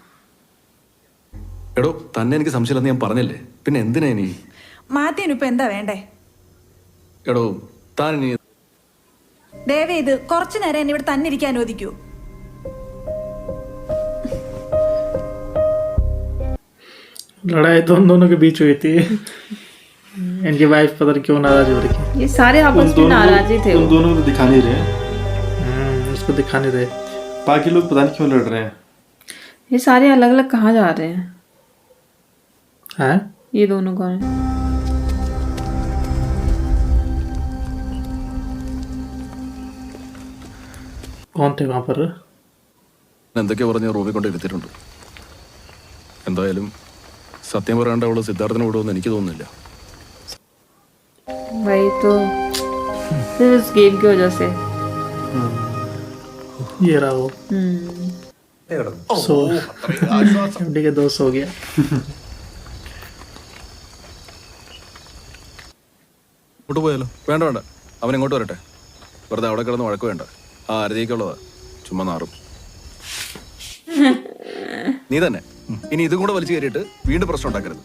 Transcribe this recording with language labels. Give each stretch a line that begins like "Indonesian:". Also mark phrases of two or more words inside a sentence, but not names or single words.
Malayalam: എടോ തന്നെ എനിക്ക് സംശയമില്ലെന്ന് ഞാൻ പറഞ്ഞില്ലേ, പിന്നെ എന്തിനാ ഇനി? മാത്യുവിന് ഇപ്പൊ എന്താ വേണ്ടേ? എടോ താൻ ഇനി ദേവി ഇത് കുറച്ചു നേരം എന്നെ ഇവിടെ തന്നെ ഇരിക്കാൻ അനുവദിക്കൂ.
Hindi: लड़ाई तो उन दोनों के बीच हुई थी। इनकी वाइफ पता नहीं क्यों नाराज हो रही है। ये सारे आपस में नाराज ही थे। उन दोनों को तो दिखा नहीं रहे, उसको दिखा नहीं रहे। बाकी लोग पता नहीं क्यों लड़ रहे हैं। ये सारे अलग अलग कहाँ जा रहे हैं? हैं ये दोनों कौन है? कौन थे वहां पर?
Malayalam: എന്തൊക്കെയാ പറഞ്ഞ് റൂമിൽ കൊണ്ട് ഇരുത്തിയിട്ടുണ്ട്. എന്തായാലും സത്യം പറയാണ്ട് അവള് സിദ്ധാർത്ഥനെ വിടുമെന്ന് എനിക്ക് തോന്നുന്നില്ല.
Hindi: वही तो सिर्फ इस गेम की वजह से। ये रहा वो सो एमडी के दोस्त हो गया।
Malayalam: ഇങ്ങോട്ട് പോയാലോ? വേണ്ട വേണ്ട, അവൻ ഇങ്ങോട്ട് വരട്ടെ. വെറുതെ അവിടെ കിടന്ന് വഴക്ക് വേണ്ട. ആ അരുതിക്കുള്ളതാ, ചുമ്മാ നാറും. നീ തന്നെ ഇനി ഇതും കൂടെ വലിച്ചു കയറിയിട്ട് വീണ്ടും പ്രശ്നം ഉണ്ടാക്കരുത്.